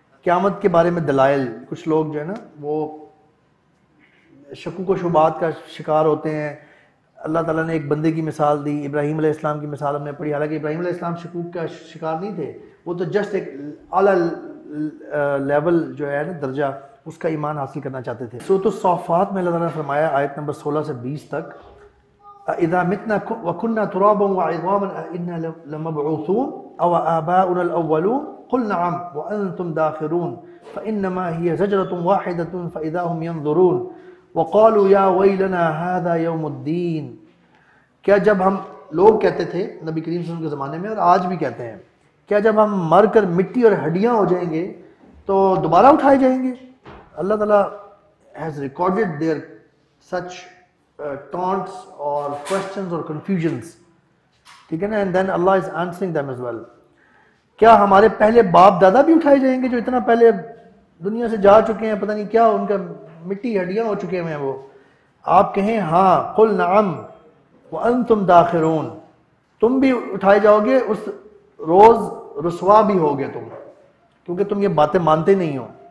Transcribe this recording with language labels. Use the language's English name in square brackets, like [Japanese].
[Urdu] قیامت کے بارے میں دلائل، کچھ لوگ جو ہے نا وہ شکوک و شبہات کا شکار ہوتے ہیں. اللہ تعالیٰ نے ایک بندے کی مثال دی، ابراہیم علیہ السلام کی مثال ہم نے پڑھی، حالانکہ ابراہیم علیہ السلام شکوک کا شکار نہیں تھے، وہ تو جسٹ ایک اعلیٰ لیول جو ہے نا درجہ اس کا ایمان حاصل کرنا چاہتے تھے. سورۃ الصافات میں اللہ تعالیٰ نے فرمایا آیت نمبر 16 سے 20 تک، [Arabic] اذا متنا وكنا ترابا وعظاما انا لمبعوثون او آباؤنا الاولون قل نعم وانتم داخرون فانما هي زجرة واحدة فاذا هم ينظرون وقالوا يا ويلنا هذا يوم الدين. [Urdu] کیا جب ہم لوگ کہتے تھے نبی کریم صلی اللہ علیہ وسلم کے زمانے میں اور آج بھی کہتے ہیں، کیا جب ہم مر کر مٹی اور ہڈیاں ہو جائیں گے تو دوبارہ اٹھائے جائیں گے؟ اللہ تعالیٰ [English] has recorded their such taunts or questions or confusions. [Urdu] ٹھیک ہے نا؟ [English] and then Allah is answering them as well. [Urdu] کیا ہمارے پہلے باپ دادا بھی اٹھائے جائیں گے جو اتنا پہلے دنیا سے جا چکے ہیں، پتہ نہیں کیا ان کا مٹی ہڈیاں ہو چکے ہیں وہ؟ آپ کہیں ہاں، [Arabic] قل نعم وانتم داخرون، [Urdu] تم بھی اٹھائے جاؤ گے، اس روز رسوا بھی ہوگے تم، کیونکہ تم یہ باتیں مانتے نہیں ہو.